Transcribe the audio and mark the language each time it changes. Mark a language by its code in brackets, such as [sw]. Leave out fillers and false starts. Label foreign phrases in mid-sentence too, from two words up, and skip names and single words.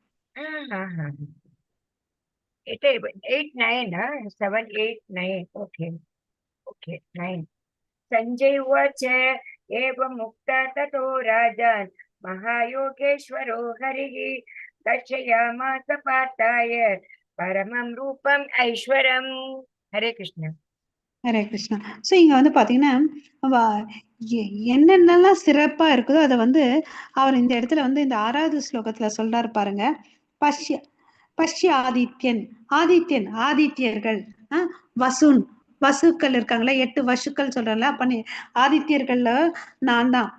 [en] 8, 9, 7, 8, 9. Okay, okay, 9. [sa] संजय उवाच एवं मुक्ता ततो राजान् महायोगेश्वरो हरिः दर्शयामास पार्थाय परमं रूपम् ऐश्वरम्. हरे कृष्ण. हरे कृष्ण. [ta] சோ இங்க வந்து பாத்தீங்கன்னா என்னென்னலாம் சிறப்பா இருக்குதோ அதை வந்து அவர் இந்த இடத்துல வந்து இந்த 6வது ஸ்லோகத்துல சொல்றாரு பாருங்க. பஷ்ய ஆதித்யன், ஆதித்யர்கள், வசுன் வசுக்கள் இருக்காங்களா, 8 வசுக்கள் சொல்றல, ஆதித்யர்கள்ல நான் தான்.